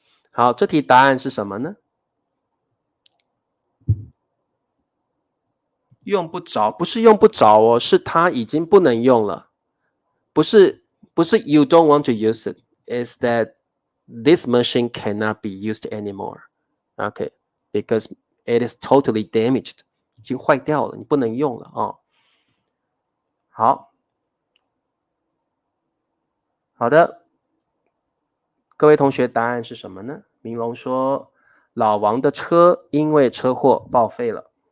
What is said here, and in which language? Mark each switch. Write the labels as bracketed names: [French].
[Chinese] 好，这题答案是什么呢？用不着，不是用不着哦，是它已经不能用了。不是 [English] you don't want to use it, is that this machine cannot be used anymore. Okay, because it is totally damaged. [Chinese] 已经坏掉了，你不能用了哦。好的，各位同学，答案是什么呢？明龙说，老王的车因为车祸报废了。